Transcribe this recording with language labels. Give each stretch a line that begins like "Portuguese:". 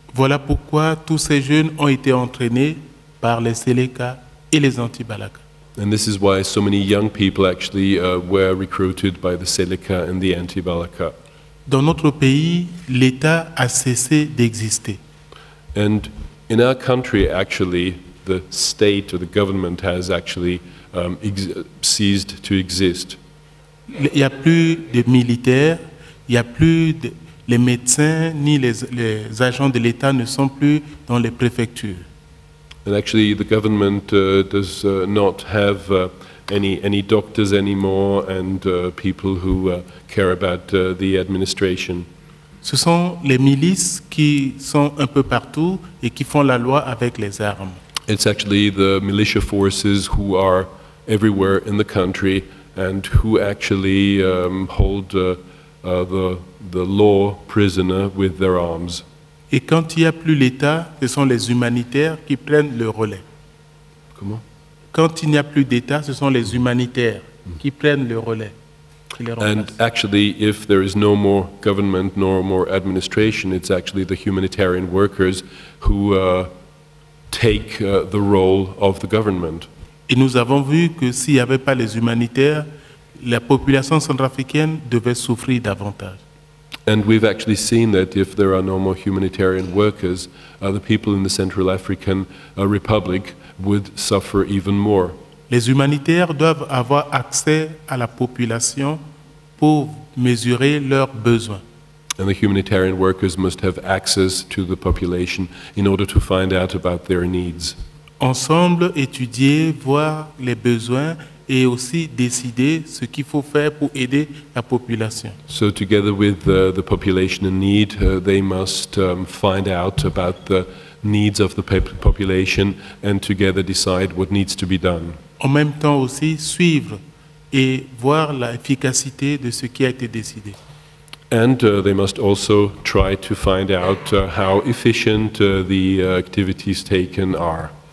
French: Voilà pourquoi tous ces jeunes ont été entraînés par les Seleka et les anti-Balaka.
English: And this is why so many young people actually were recruited by the Seleka and the anti-Balaka.
French: Dans notre pays, l'État a cessé d'exister.
English: And in our country, actually, the state or the government has actually ceased to exist.
French: Il n'y a plus de militaires, il n'y a plus de... Les médecins ni les agents de l'État ne sont plus dans les préfectures.
English: And actually, the government does not have any doctors anymore and people who care about the administration.
French: Ce sont les milices qui sont un peu partout et qui font la loi avec les armes.
English: It's actually the militia forces who are everywhere in the country and who actually hold the law prisoner with their arms.
French: Et quand il n'y a plus l'État, ce sont les humanitaires qui prennent le relais. Comment? Quand il n'y a plus d'État, ce sont les humanitaires qui prennent le relais. Qui les
English: And
French: remplacent.
English: actually, if there is no more government nor more administration, it's actually the humanitarian workers who take the role of the government.
French: Et nous avons vu que s'il n'y avait pas les humanitaires, la population centrafricaine devait souffrir davantage.
English: And we've actually seen that if there are no more humanitarian workers, the people in the Central African Republic would suffer even more.
French: Les humanitaires doivent avoir accès à la population pour mesurer leurs besoins.
English: And the humanitarian workers must have access to the population in order to find out about their needs.
French: Ensemble, étudier, voir les besoins et aussi décider ce qu'il faut faire pour aider la population.
English: So together with the population in need, they must find out about the needs of the population and together decide what needs to be done.
French: En même temps aussi, suivre et voir l'efficacité de ce qui a été décidé.
English: And they must also try to find out how efficient the activities taken are.